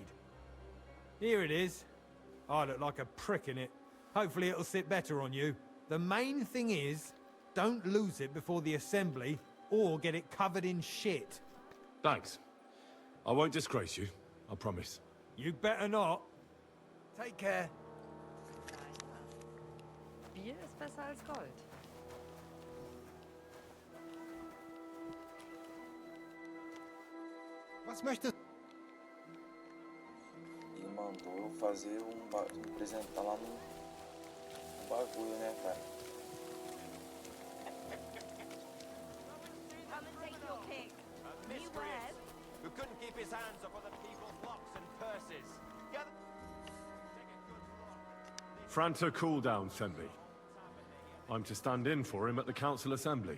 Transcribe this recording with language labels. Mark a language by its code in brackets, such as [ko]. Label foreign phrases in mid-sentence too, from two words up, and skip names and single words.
[en] Here it is. I look like a prick in it. Hopefully it'll sit better on you. The main thing is, don't lose it before the assembly, or get it covered in shit. Thanks. I won't disgrace you, I promise. You better not. Take care. [de] Bier ist besser als Gold. Was möchtest [pt] Ele mandou eu fazer apresentar lá no bagulho, né, cara? [en] Come and take your pick. You wed? Who couldn't keep his hands off other people's locks and purses. Gather... Franta cooldown, Sembi. I'm to stand in for him at the council assembly.